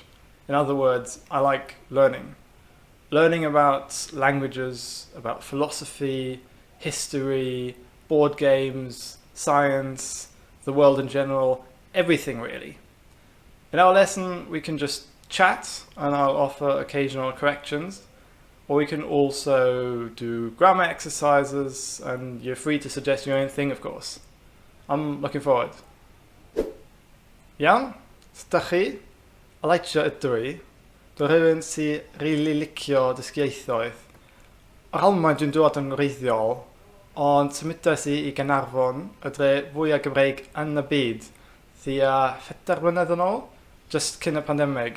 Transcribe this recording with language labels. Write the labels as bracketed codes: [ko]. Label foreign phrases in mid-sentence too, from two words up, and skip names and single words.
[en] In other words, I like learning. Learning about languages, about philosophy, history, board games, science, the world in general, everything really. In our lesson, we can just chat and I'll offer occasional corrections, or we can also do grammar exercises and you're free to suggest your own thing, of course. I'm looking forward. [cy] Iawn? Sdach chi? Elijah ydw i. Dwi'n rhywun sy'n rili licio dysgu. Ar Almaen dwi'n dod yn wreiddiol, ond symudes i Gaernarfon, y dre fwyaf Gymreig yn y byd, thia 4 mlynedd yn ôl, just cyn y pandemig.